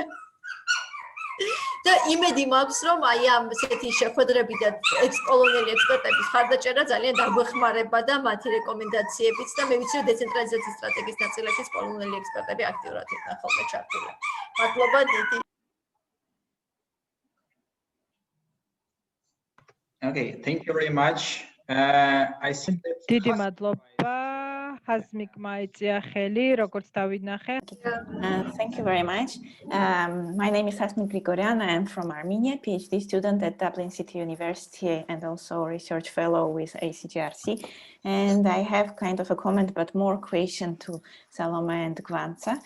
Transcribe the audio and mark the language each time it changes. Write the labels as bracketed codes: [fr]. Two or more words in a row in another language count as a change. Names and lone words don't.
[ka] და იმედი მაქვს რომ აი ამ ესეთი შეხვედრები და ექსპოლონელი ექსპერტების ხარდაჭერა ძალიან დაგვეხმარება და მათი რეკომენდაციებიც და მე ვიცი რომ დეცენტრალიზაციის სტრატეგიის ნაწილაკის პოლონელი ექსპერტები აქტიურად იყვნენ ხოლმე ჩართული. მადლობა დიდი. [en] Okay, thank you very much. I think that [ka] დიდი მადლობა. Hazmik მაიწია ხელი, როგორც დავინახეთ. [en] Thank you very much. My name is Hazmik Grigoryan. I am from Armenia, PhD student at Dublin City University and also research fellow with ACGRC. And I have kind of a comment, but more question to Salome and Gvansa.